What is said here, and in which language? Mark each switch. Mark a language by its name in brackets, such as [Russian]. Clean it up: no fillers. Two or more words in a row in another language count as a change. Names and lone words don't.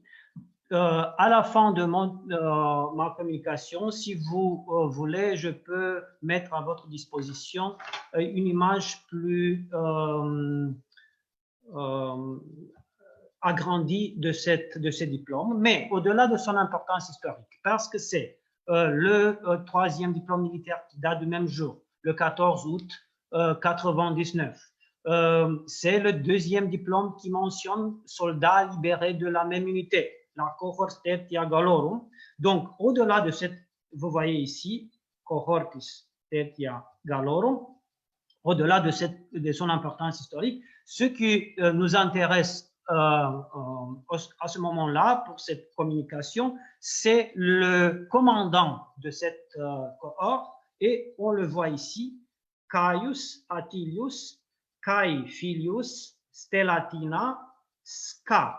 [French] À la fin de ma communication, si vous voulez, je peux mettre à votre disposition une image plus agrandie de ce diplôme, mais au-delà de son importance historique, parce que c'est le troisième diplôme militaire qui date du même jour, le 14 août 99. C'est le deuxième diplôme qui mentionne soldats libérés de la même unité, la [Latin] cohortis tertia gallorum. [French] Donc, au-delà de cette, vous voyez ici, [Latin] cohortis tertia gallorum, [French] au-delà de son importance historique, ce qui nous intéresse à ce moment-là pour cette communication, c'est le commandant de cette cohorte, et on le voit ici, Caius Atilius Cai Filius Stellatina Sca.